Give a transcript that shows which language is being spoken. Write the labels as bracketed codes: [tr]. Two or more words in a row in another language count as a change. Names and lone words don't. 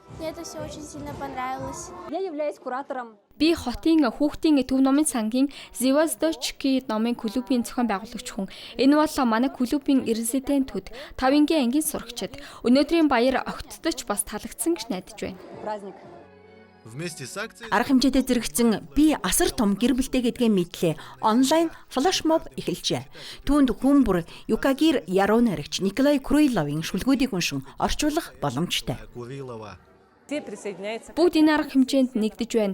[mn] Би хотын хүүхдийн төв номын сангийн Звездочки номын клубын зохион байгуулагч хүн. Энэ бол манай клубын резидентүүд 5-гийн ангийн сурагчид. Өнөөдрийн баяр огтдоч бас таалагдсан гэж найдаж байна. [ru] Вместе с акцией [mn] Арга хэмжээтэй зэрэгцэн би асар том гэр бүлтэй гэдгээ мэдлээ. Онлайн флашмоб эхэлжээ. Түүнд хүн бүр Юкагир Яруу найрагч Николай Куриловын шүлгүүдийг уншин орчуулах боломжтой. Курилова. Бүгд энэ арга хэмжээнд нэгдэж байна.